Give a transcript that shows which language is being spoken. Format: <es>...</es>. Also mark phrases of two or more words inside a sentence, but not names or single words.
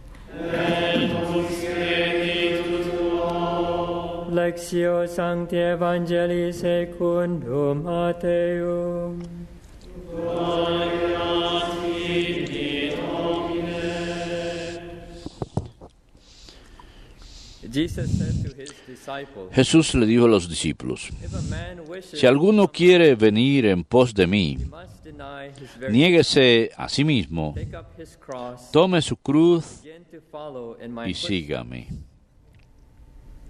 <la>Lectio Sancti Evangelii secundum Matteum. Gloria tibi, Domine.</la> <es>Jesús le dijo a los discípulos: si alguno quiere venir en pos de mí, niéguese a sí mismo, tome su cruz y sígame.</es>